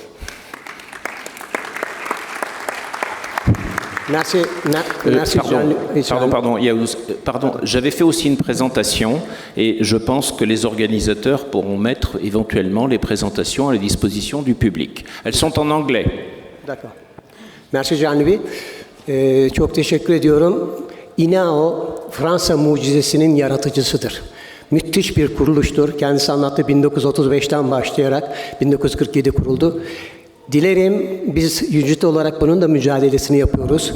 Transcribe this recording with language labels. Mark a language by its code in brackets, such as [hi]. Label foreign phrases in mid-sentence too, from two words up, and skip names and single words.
[fr] Merci. Pardon, j'avais fait aussi une présentation et je pense que les organisateurs pourront mettre éventuellement les présentations à la disposition du public. Elles sont en anglais. D'accord. Merci Canvi. [tr] Çok teşekkür ediyorum. İNAO, Fransa mucizesinin yaratıcısıdır. Müthiş bir kuruluştur. Kendisi anlattı 1935'ten başlayarak 1947 kuruldu. Dilerim biz UCIT olarak bunun da mücadelesini yapıyoruz.